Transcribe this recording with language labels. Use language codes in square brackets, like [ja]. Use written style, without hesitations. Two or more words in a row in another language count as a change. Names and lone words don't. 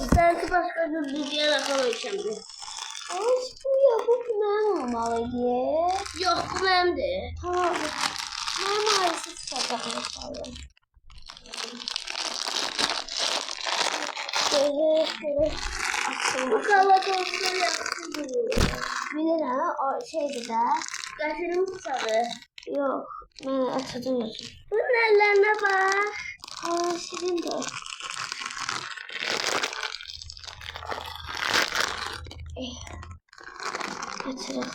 [tr] Belki başka türlü bir yana koyacağım. Ay bu ya bu benim olmalıydı. Yok bu benim de. Tamam. Ben maalesef çıkacak inşallah. Böyle açılmış. [az] Bu kavatozlar yaxşıdır. Bilirəm, o şeydir də. Gətirim sarı. Yox, mən açacağım özüm. Bunun əllərinə bax. Aa, şirindir. Açırıq.